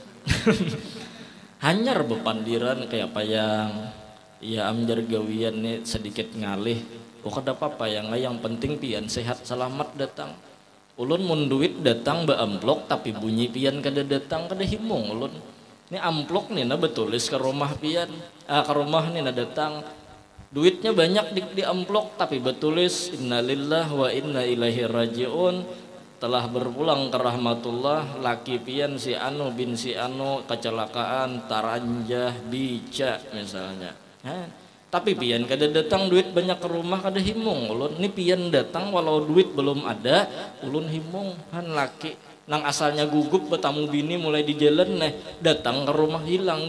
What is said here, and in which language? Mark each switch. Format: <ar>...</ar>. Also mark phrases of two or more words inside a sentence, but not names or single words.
<bjn>hanyar bepandiran kayak apa yang ya amjar gawian nih sedikit ngalih kada apa-apa yang penting pian sehat selamat datang ulun mun duit datang ba amplok tapi bunyi pian kada datang kada himung ulun ini amplok nih na betulis ke rumah pian ke rumah nih na datang duitnya banyak di amplok tapi betulis</bjn> <ar>innalillah wa inna ilaihi rajiun</ar> <bjn>telah berpulang ke rahmatullah laki pian si anu bin si anu kecelakaan taranjah bica misalnya tapi pian kada datang duit banyak ke rumah kada himung ulun ini pian datang walau duit belum ada ulun himung laki nang asalnya gugup bertamu bini mulai di jalan datang ke rumah hilang</bjn>